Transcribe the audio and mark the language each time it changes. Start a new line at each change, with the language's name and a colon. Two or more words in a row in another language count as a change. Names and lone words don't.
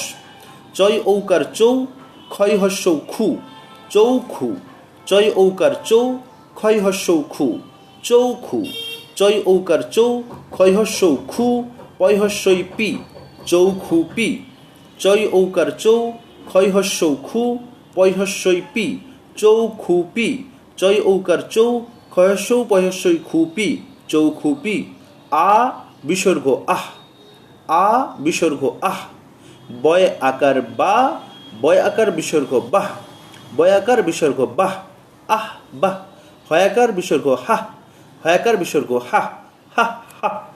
Bangla: চয় ঔকার চৌ, ক্ষয় হস্য খু, চৌখু, চয় ঔকার চৌ, ক্ষয় হস্য খু, চৌখু, চয় ঔকার চৌ, ক্ষয় হস্য খু, পয় হস্যই পি, চৌখুপি, চৈ ঔকার চৌ, ক্ষয় হস্যৌ খু, পয় হস্যই পি, চৌখুপি। চৈ ঔকার চৌ, ক্ষয় হস্যৌ পয় হস্যই খুপি, চৌখুপি। আ বিসর্গ আহ, আ বিসর্গ আহ। বয় আকার বা, বয় আকার বিসর্গ বাহ, বয় আকার বিসর্গ বাহ, আহ বাহ। হয়াকার বিসর্গ হাহ, হয়াকার বিসর্গ হাহ, হাহ হাহ।